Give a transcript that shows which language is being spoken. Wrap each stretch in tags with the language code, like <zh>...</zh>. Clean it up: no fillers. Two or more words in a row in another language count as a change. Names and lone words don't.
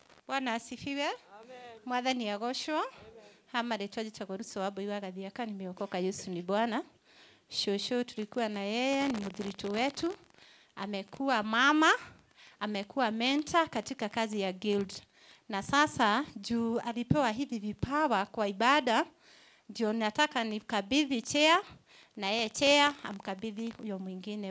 <sw>Bwana asifiwe.</sw> <ki>Mwathani agoshwo. Hama retwa jitagwo Ruso wa Mbui wa Gathiaka,</ki> <sw>nimeokoka. Yesu ni Bwana. Shosho tulikuwa na yeye, ni mudhiritu wetu. Amekuwa mama, amekuwa mentor katika kazi ya guild. Na sasa juu alipewa hivi vipawa kwa ibada, ndio nataka nikabidhi chair na yeye chair amkabidhi huyo mwingine.</sw>